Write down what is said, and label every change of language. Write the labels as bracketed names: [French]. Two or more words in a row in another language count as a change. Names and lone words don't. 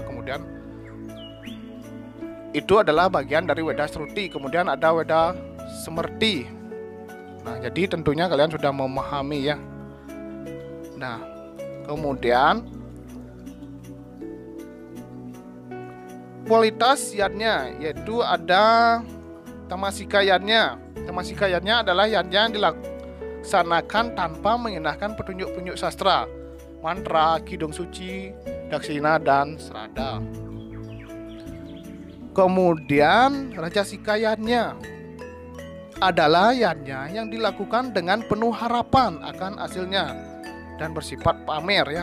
[Indonesian] Kemudian itu adalah bagian dari Weda Shruti. Kemudian ada Weda Smriti. Nah, jadi tentunya kalian sudah memahami ya. Nah, kemudian kualitas yadnya, yaitu ada tamasika yadnya. Tamasika yadnya adalah yadnya yang dilaksanakan tanpa mengindahkan petunjuk-petunjuk sastra, mantra, kidung suci, daksina, dan serada. Kemudian rajasika yadnya adalah yadnya yang dilakukan dengan penuh harapan akan hasilnya dan bersifat pamer ya.